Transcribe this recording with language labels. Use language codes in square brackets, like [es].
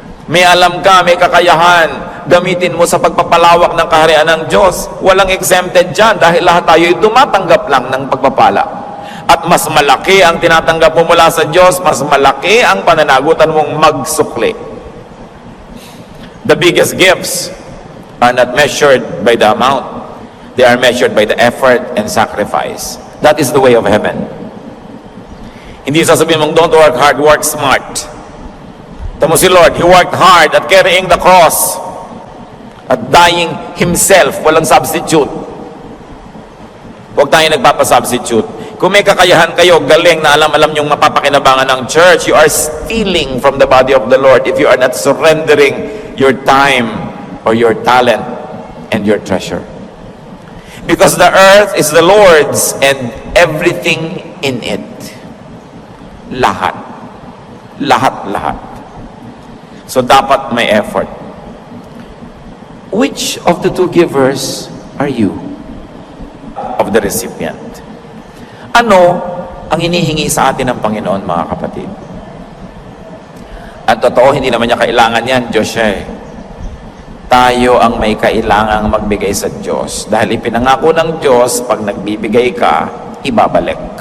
[tl] May alam ka, may kakayahan, gamitin mo sa pagpapalawak ng kaharian ng Diyos. Walang exempted dyan dahil lahat tayo ay tumatanggap lang ng pagpapala. At mas malaki ang tinatanggap mo mula sa Diyos, mas malaki ang pananagutan mong magsukli. [en] The biggest gifts are not measured by the amount. They are measured by the effort and sacrifice. That is the way of heaven. [tl] Hindi sasabihin mong, [en] don't work hard, work smart. [tl] Tamo si Lord, [en] He worked hard at carrying the cross, at dying Himself, [tl] walang substitute. Huwag tayo nagpapasubstitute. Kung may kakayahan kayo, galing na alam yung mapapakinabangan ng church, [en] you are stealing from the body of the Lord if you are not surrendering your time or your talent and your treasure. Because the earth is the Lord's and everything in it. [tl] Lahat. Lahat. So dapat may effort. [en] Which of the two givers are you? Of the recipient. [tl] Ano ang hinihingi sa atin ng Panginoon, mga kapatid? At totoo, hindi naman niya kailangan yan, Diyos siya eh. Tayo ang may kailangang magbigay sa Diyos. Dahil ipinangako ng Diyos, pag nagbibigay ka, ibabalik.